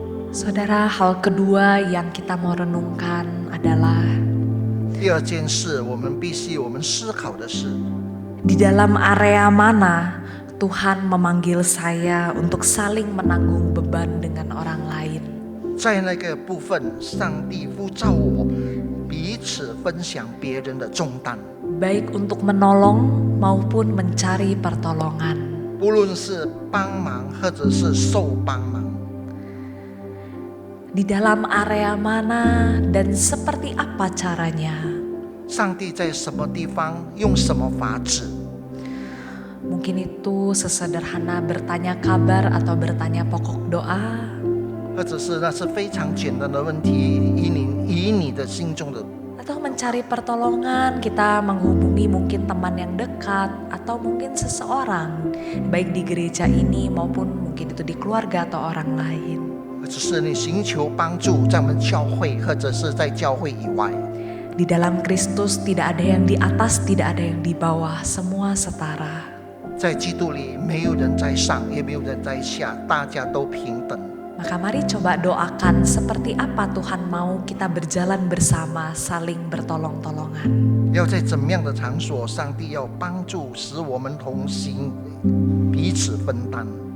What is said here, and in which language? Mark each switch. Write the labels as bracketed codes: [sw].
[id] Saudara, hal kedua yang kita mau renungkan adalah [zh] 第二件事，我们思考的是， [id] di dalam area mana Tuhan memanggil saya untuk saling menanggung beban dengan orang lain. [zh] 在那个部分，上帝呼召我彼此分享别人的重担， [id] Baik untuk menolong maupun mencari pertolongan. [zh] 不论是帮忙或者是受帮忙。 [id] Di dalam area mana dan seperti apa caranya? [zh] 上帝在什么地方用什么法子？ [id] Mungkin itu sesederhana bertanya kabar atau bertanya pokok doa. [zh] 或者是那是非常简单的问题，以你的心中的， [id] Atau mencari pertolongan, kita menghubungi mungkin teman yang dekat atau mungkin seseorang, baik di gereja ini maupun mungkin itu di keluarga atau orang lain. [zh] 或者是你寻求帮助，在我们教会或者是在教会以外。 [id] Di dalam Kristus tidak ada yang di atas, tidak ada yang di bawah, semua setara. [zh] 在基督里，没有人在上，也没有人在下，大家都平等。 [id] Maka mari coba doakan seperti apa Tuhan mau kita berjalan bersama, saling bertolong-tolongan. [zh] 要在怎么样的场所，上帝要帮助，使我们同行，彼此分担。